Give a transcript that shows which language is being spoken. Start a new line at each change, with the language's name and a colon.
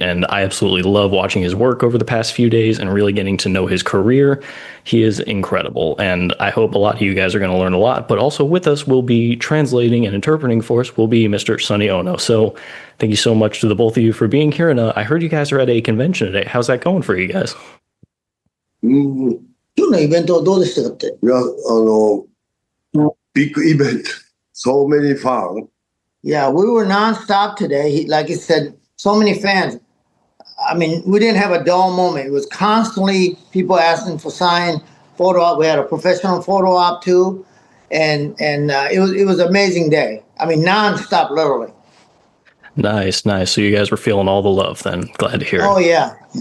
English: And I absolutely love watching his work over the past few days and really getting to know his career. He is incredible. And I hope a lot of you guys are going to learn a lot. But also with us will be translating and interpreting for us will be Mr. Sonny Onoo. So thank you so much to the both of you for being here. And I heard you guys are at a convention today. How's that going for you guys?
Japanese: 今日のイベントはどうでしたかって。いや、
English: big event, so many fans. Yeah, we were nonstop today. Like he said, so many fans. I mean, we didn't have a dull moment. It was constantly people asking for sign, photo op. We had a professional photo op too, and it was an amazing day. I mean, nonstop, literally. Nice. So you guys were feeling all the love then. Glad to hear it. Oh, yeah.